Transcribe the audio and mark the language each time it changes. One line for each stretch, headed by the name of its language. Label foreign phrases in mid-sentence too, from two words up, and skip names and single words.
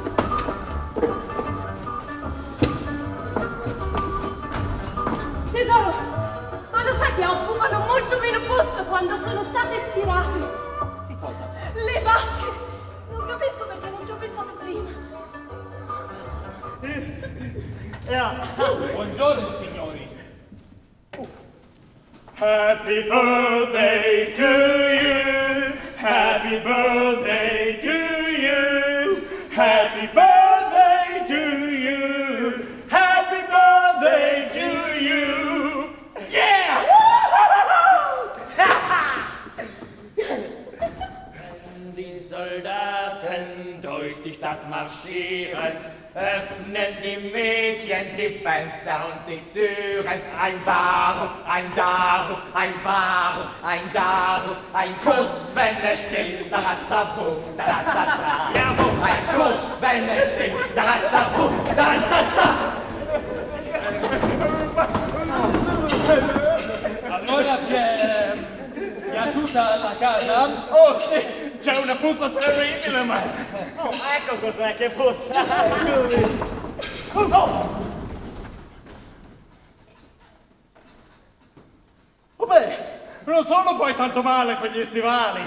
Italian: Tesoro, ma lo sai che occupano molto meno posto quando sono state stirate? Che cosa? Le vacche! Non capisco perché non ci ho pensato prima. Buongiorno signori.
English: Happy birthday to you. Happy birthday to you. Happy birthday to you. Happy birthday to you. Yeah!
German: Die Soldaten durch die Stadt marschieren, öffnen die Mädchen die Fenster und die Türen. Ein Warum, ein Darum, ein Warum, ein Darum, ein Kuss, wenn es stimmt, da hast du Boom, da hast das da. Jawohl, ein Kuss, wenn es stimmt, da hast du Boom, da hast das da.
Italian: Allora ti è piaciuta la casa? Oh sì, c'è una puzza terribile, ma... Oh, ecco cos'è che puzza! Oh beh, non sono poi tanto male quegli stivali!